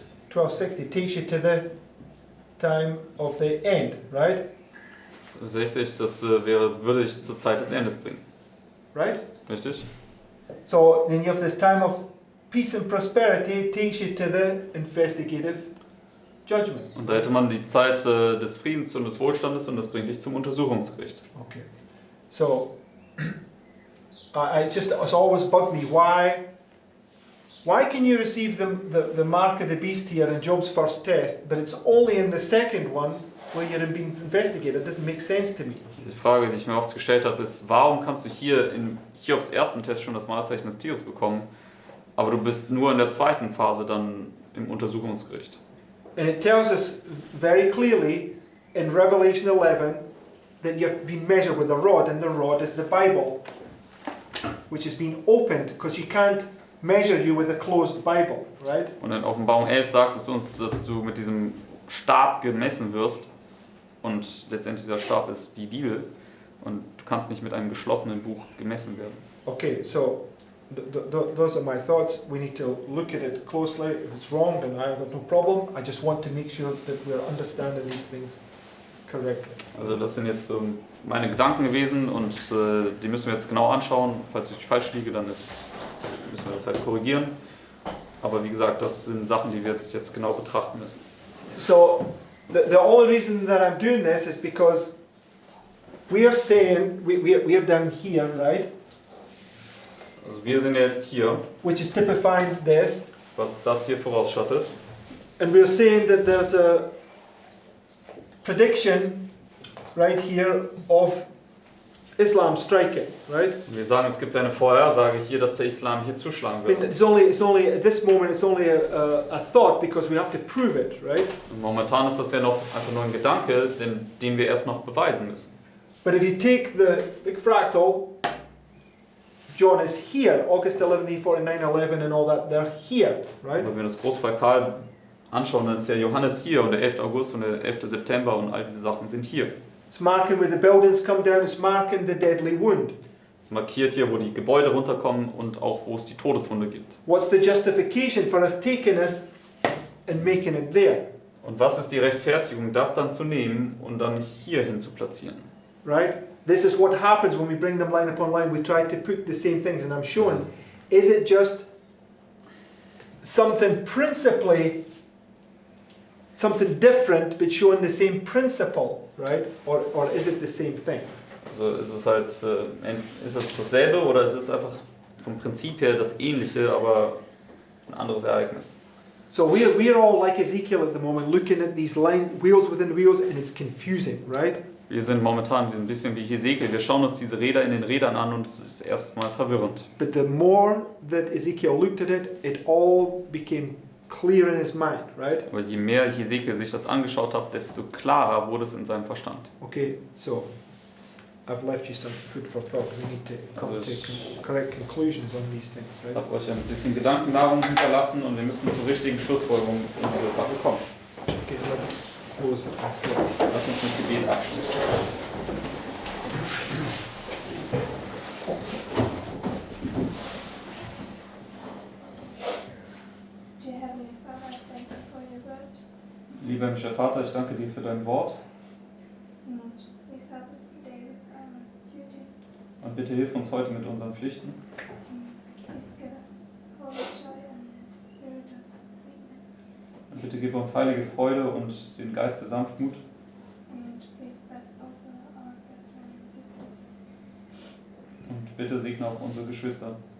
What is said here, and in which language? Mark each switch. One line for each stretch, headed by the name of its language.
English: 1260 takes you to the time of the end, right?
German: 60, das würde ich zur Zeit des Endes bringen.
English: Right?
German: Richtig?
English: So then you have this time of peace and prosperity takes you to the investigative judgment.
German: Und da hätte man die Zeit des Friedens und des Wohlstandes und das bringt dich zum Untersuchungsgericht.
English: Okay. So it's always bugged me why can you receive the mark of the beast here in Job's first test, but it's only in the second one where you're being investigated? It doesn't make sense to me.
German: Die Frage, die ich mir oft gestellt habe, ist, warum kannst du hier in Hiobs ersten Test schon das Malzeichen des Tieres bekommen, aber du bist nur in der zweiten Phase dann im Untersuchungsgericht?
English: And it tells us very clearly in Revelation 11 that you've been measured with a rod, and the rod is the Bible, which has been opened, because you can't measure you with a closed Bible, right?
German: Und in Offenbarung 11 sagt es uns, dass du mit diesem Stab gemessen wirst und letztendlich dieser Stab ist die Bibel und du kannst nicht mit einem geschlossenen Buch gemessen werden.
English: Okay, so those are my thoughts. We need to look at it closely. If it's wrong, then I've got no problem. I just want to make sure that we're understanding these things correctly.
German: Also das sind jetzt so meine Gedanken gewesen und die müssen wir jetzt genau anschauen. Falls ich falsch liege, dann müssen wir das halt korrigieren. Aber wie gesagt, das sind Sachen, die wir jetzt genau betrachten müssen.
English: So the only reason that I'm doing this is because we're saying we're down here, right?
German: Also wir sind jetzt hier,
English: Which is typifying this,
German: was das hier vorausschattet.
English: and we're saying that there's a prediction right here of Islam striking, right?
German: Und wir sagen, es gibt eine Vorhersage hier, dass der Islam hier zuschlagen
English: I mean,
German: wird.
English: it's only at this moment it's only a thought because we have to prove it, right?
German: Und momentan ist das ja noch einfach nur ein Gedanke, den wir erst noch beweisen müssen.
English: But if you take the big fractal, John is here, August 11, 49, 11 and all that, they're here, right?
German: Wenn wir das Großfraktal anschauen, dann ist ja Johannes hier und der 11. August und der 11. September und all diese Sachen sind hier.
English: It's marking where the buildings come down, it's marking the deadly wound.
German: Es markiert hier, wo die Gebäude runterkommen und auch wo es die Todeswunde gibt.
English: What's the justification for us taking this and making it there,
German: Und was ist die Rechtfertigung, das dann zu nehmen und dann hier hin zu platzieren?
English: right? This is what happens when we bring them line upon line. We try to put the same things, and I'm showing, is it just something principally something different but showing the same principle, right? Or is it the same thing?
German: Also ist es halt, ist es dasselbe oder ist es einfach vom Prinzip her das Ähnliche, aber ein anderes Ereignis?
English: So we're all like Ezekiel at the moment, looking at these lines, wheels within wheels, and it's confusing, right?
German: Wir sind momentan ein bisschen wie Hesekiel. Wir schauen uns diese Räder in den Rädern an und es ist erstmal verwirrend.
English: But the more that Ezekiel looked at it, it all became clear in his mind, right?
German: Aber je mehr Hesekiel sich das angeschaut hat, desto klarer wurde es in seinem Verstand.
English: Okay, so I've left you some food for thought. We need to come
German: Also
English: to
German: ich-
English: correct conclusions on these things,
German: Ich
English: right?
German: habe euch ein bisschen Gedankennahrung hinterlassen und wir müssen zur richtigen Schlussfolgerung in dieser Sache kommen.
English: Okay, let's close it.
German: Lass uns mit Gebet abschließen.
English: Dear Heavenly Father, I thank you for your word.
German: Lieber himmlischer Vater, ich danke dir für dein Wort
English: Lord, please help us today with our duties.
German: und bitte hilf uns heute mit unseren Pflichten.
English: Please give us holy joy and the spirit of meekness.
German: Und bitte gib uns heilige Freude und den Geist der Sanftmut.
English: And please bless also our brethren and sisters.
German: Und bitte segne auch unsere Geschwister.